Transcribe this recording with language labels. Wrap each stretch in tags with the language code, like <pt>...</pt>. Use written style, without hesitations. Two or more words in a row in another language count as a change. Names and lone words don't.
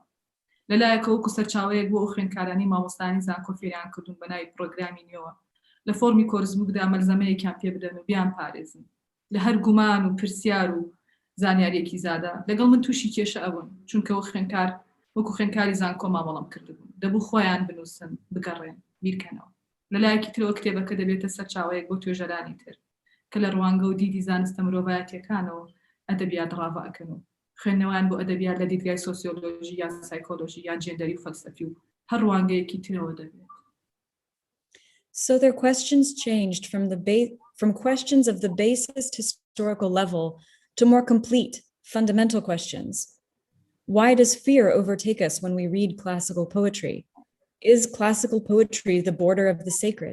<ckb>لەلایەکە وەکو سەرچاوەیەک بۆ ئەو خوێندکارانی مامۆستانی زانکۆ فێریان کردوون بە ناوی پرۆگرامی نوێوە لە فۆرمی کۆرسبووکدا مەلزەمەیەکیان پێ بدەن و بیان پارێزن لە هەر گومان و پرسیار و زانیاریەکی زادا لەگەڵ من تووشی کێشە ئەوون چونکە خوێندکار وەکو خوێندکاری زانکۆ مامەڵەم کردبوون دەبوو خۆیان بنووسن بگەڕێن بیرکەنەوە. لەلایەکی ترەوە کتێبەکە دەبێتە سەرچاوەیەک بۆ توێژەرانی تر کە لە ڕوانگە و دیدی زانستە مرۆڤایەتیەکانەوە ئەدەبیات ڕاوە ئەکەن و خوێندنەوەیان بۆ ئەدەبیات لە دیدگای سۆسیۆلۆژی یان سایکۆلۆژی یان جێندەری و فەلسەفی و هەر ڕوانگەیەکی ترەوە دەبێت.</ckb> <en>So their questions changed from questions of the basest historical level to more complete, fundamental questions. Why does fear overtake us when we read classical poetry? Is classical poetry the border of the sacred?</en>